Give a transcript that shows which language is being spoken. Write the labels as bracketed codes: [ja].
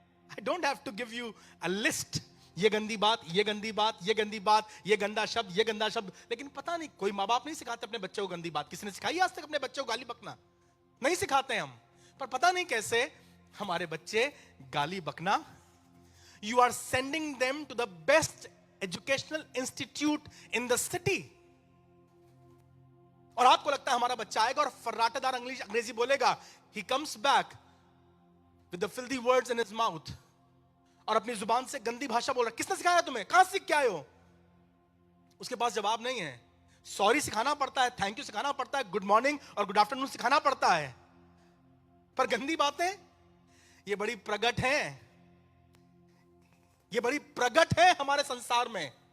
[en] I don't have to give you a list, [hi] ये गंदी बात, ये गंदी बात, ये गंदी बात, ये गंदा शब्द, ये गंदा शब्द। लेकिन पता नहीं, कोई माँ बाप नहीं सिखाते अपने बच्चों को गंदी बात। किसी ने सिखाई आज तक अपने बच्चों को गाली बकना? नहीं सिखाते हम, पर पता नहीं कैसे हमारे बच्चे गाली बकना। [en] You are sending them to the best educational institute in the city. [hi] और आपको लगता है हमारा बच्चा आएगा और फर्राटेदार अंग्रेजी बोलेगा, [en] he comes back with the filthy words in his mouth, [hi] और अपनी जुबान से गंदी भाषा बोल रहा है। किसने सिखाया तुम्हें? कहां सीख के आए हो? उसके पास जवाब नहीं है। सॉरी सिखाना पड़ता है, थैंक यू सिखाना पड़ता है, गुड मॉर्निंग और गुड आफ्टरनून सिखाना पड़ता है, पर गंदी बातें ये बड़ी प्रगट हैं, ये बड़ी प्रगट है हमारे संसार में।